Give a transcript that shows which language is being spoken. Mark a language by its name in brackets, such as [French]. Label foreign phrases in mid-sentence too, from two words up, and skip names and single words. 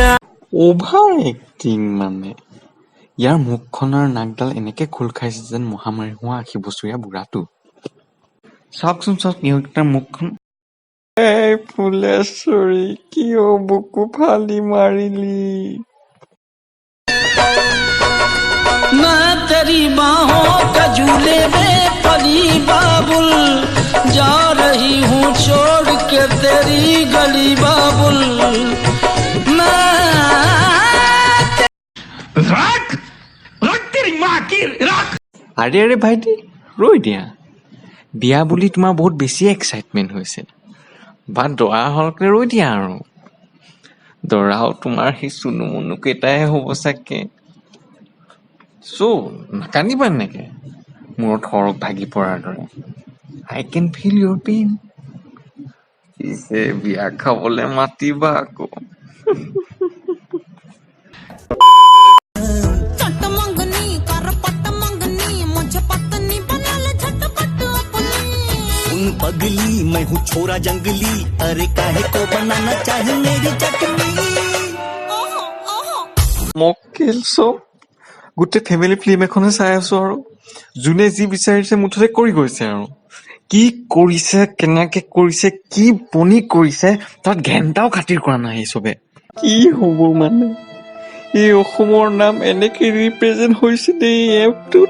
[English] over acting [Assamese] মানে। ইয়াৰ মুখখন আৰু নাকডাল এনেকে খোল খাইছে যেন মহামাৰী হোৱা ৮০ বছৰীয়া বুঢ়াটো। চাওকচোন চাওক ইহঁতৰ মুখখন। এই ফুলেশ্বৰী, কিয় বুকু ফালি মাৰিলি? [Hindi] मैं तेरी बाहों का झूले में पली बाबुल जा रही हूँ छोड़ के तेरी गली बाबुल। [Assamese] আৰে আৰে ভাইটি, ৰৈ দিয়া। বিয়া বুলি তোমাৰ বহুত বেছি এক্সাইটমেণ্ট হৈছে, বা দৰা হলকে ৰৈ দিয়া আৰু। দৰাও তোমাৰ সেই চুনু মুনু কেইটাই হ'ব চাগে। নাকান্দিবা এনেকে মূৰত সৰক ভাগি পৰাৰ দৰে। [English] I can feel your pain. [Assamese] পিছে বিয়া খাবলৈ মাতিবা আকৌ। [Hindi] पगली मैं हूँ छोरा जंगली, अरे काहे को बनाना चाहे मेरी चटनी। [Assamese] মক্কেল চব। গোটেই [English] family film [Assamese] এখনে চাই আছো আৰু যোনে যি বিচাৰিছে মুঠতে কৰি গৈছে আৰু। কি কৰিছে, কেনেকে কৰিছে, কি বনি কৰিছে, তাত ঘেণ্টাও খাতিৰ কৰা নাই চবে। কি হ'ব মানে, এই অসমৰ নাম এনেকে ৰিপ্ৰেজেণ্ট হৈছে এই এপটোত।